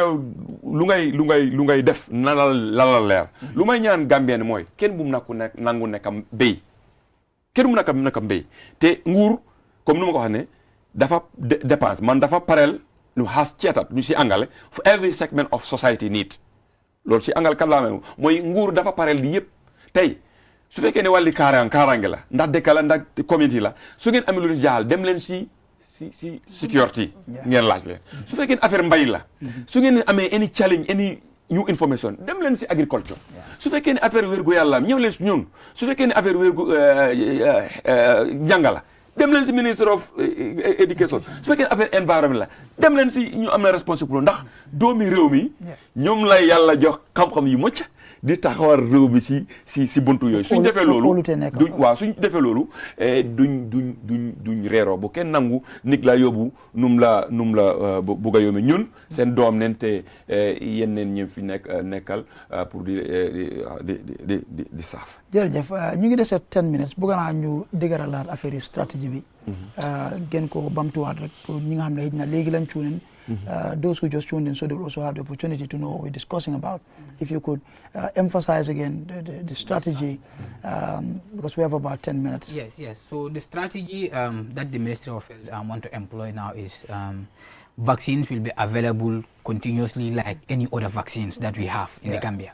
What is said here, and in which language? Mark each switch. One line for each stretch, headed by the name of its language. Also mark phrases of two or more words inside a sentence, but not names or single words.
Wolof: lu ngay def na la leer lu may ñaan Gambien mooy kenn bu mu nangu nekkam béy kenn mu naka mbéy te nguur comme nu ma ko wax ne dafa dépense man dafa pareel lu has ceetat ñu si angale
English: for every segment of society need
Wolof: loolu si angal kat laa mooy nguur dafa pareel di yëpp tey su fekkee ne wàlli kaaraange la ndax dëkk la ndax community la su ngeen amee lu jaaxal dem leen si security ngeen laaj leen su fekkee ne affaire mbay la su ngeen amee
English: any challenge any new information
Wolof: dem leen si agriculture su fekkee ne affaire wérgu yàlla ñëw leen si ñun su fekkee ne affaire wérgu njàngala dem leen si ministre
English: of education
Wolof: su fekkee ne affaire environnement la dem leen si ñu am na responsable ndax doomi réew mi ñoom lay yàlla jox xam-xam yu mucc di taxawal réew mi si buntu yooyu suñ defee loolu suñ defee loolu duñ reeroo bu kenn nangu nit la yóbbu num la bugg a yóbbu ñun seen doom nen te yéen neen ñi fi nekkal pour di saaf jërëjëf ñu ngi dese 10 minutes bëgg naa ñu dëgëralaat affaire yi stratégie bi gën ko bamtuwaat rek pour ñi nga xam ne na léegi lañ cuunen
English: those who just tuned in, so they will also have the opportunity to know what we're discussing about. If you could emphasize again the strategy, because we have about 10 minutes. Yes. So the strategy that the Ministry of Health want to employ now is vaccines will be available continuously like any other vaccines that we have in the Gambia.